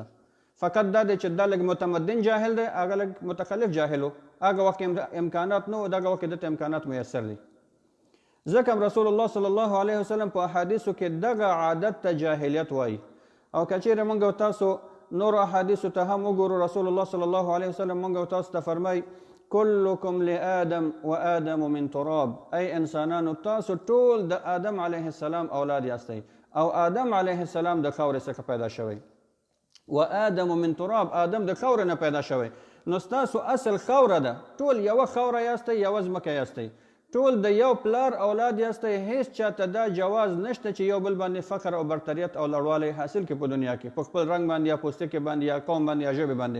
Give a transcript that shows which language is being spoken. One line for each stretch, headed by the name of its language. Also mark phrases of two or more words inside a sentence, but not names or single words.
Pashto: فقط دا دی چې دا لږ متمدن جاهل دی، هغه لږ متخلف جاهل و. هغه وخت امکانات نه و، دغه وخت دته امکانات میسر دي. ځکه
Arabic: رسول الله صلی الله علیه وسلم
Pashto: په احادیثو کې دغه عادت ته جاهلیت وایي. او که چیرې موږ او تاسو نور احادیثو ته هم وګورو،
Arabic: رسول الله صلی الله علیه وسلم
Pashto: موږ او تاسو ته فرمایي
Arabic: کلکم لآدم و آدم من تراب.
Pashto: ای انسانانو تاسو ټول د آدم
Arabic: علیه السلام
Pashto: اولاد یاستئ او آدم
Arabic: علیه السلام
Pashto: د خاورې څخه پیدا شوی.
Arabic: و آدم من تراب،
Pashto: آدم د خاورې نه پیدا شوی. نو ستاسو اصل خاوره ده، ټول یوه خاوره یاستئ، یوه ځمکه یاستئ، ټول د یو پلار اولاد یاستئ. هیڅ چاته دا جواز نشته چې یو بل باندې فخر او برتریت او لوړوالی حاصل کړي په دنیا کې، په خپل رنګ باندې یا پوستکي باندې یا قوم باندې یا ژبې باندې.